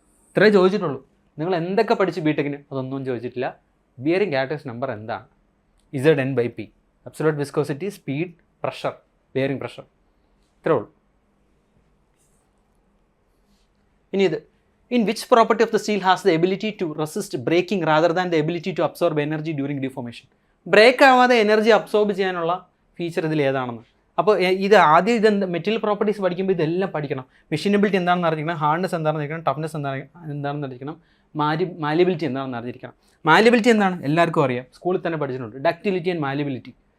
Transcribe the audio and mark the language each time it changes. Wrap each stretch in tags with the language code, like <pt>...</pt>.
<ml>ഇത്രേ ചോദിച്ചിട്ടുള്ളൂ. നിങ്ങൾ എന്തൊക്കെ പഠിച്ച് ബിടെക്കിന് അതൊന്നും ചോദിച്ചിട്ടില്ല. ബിയറിംഗ് ക്യാരക്ടറിസ്റ്റിക് നമ്പർ എന്താണ്? ZN/P. Absolute viscosity, speed, pressure, bearing pressure. ഇത്രേ ഉള്ളൂ. ഇനി</ml> <en>In which property of the steel has the ability to resist breaking rather than the ability to absorb energy during deformation?</en> <ml>Break ആവാതെ energy absorb ചെയ്യാനുള്ള feature ഇതിൽ ഏതാണെന്ന്. അപ്പോൾ ഇത് ആദ്യം ഇത് മെറ്റീരിയൽ പ്രോപ്പർട്ടീസ് പഠിക്കുമ്പോൾ ഇതെല്ലാം പഠിക്കണം. മെഷീനബിലിറ്റി എന്താണെന്ന് അറിഞ്ഞിരിക്കണം, ഹാർഡ്നെസ് എന്താണെന്ന് അറിയിക്കണം, ടഫ്നെസ് എന്താണെന്ന് അറിയിക്കണം, മാലിബിലിറ്റി എന്താണെന്ന് അറിഞ്ഞിരിക്കണം. മാലിബിലിറ്റി എന്താണ് എല്ലാവർക്കും അറിയാം, സ്കൂളിൽ തന്നെ പഠിച്ചിട്ടുണ്ട്. Ductility and malleability.</ml>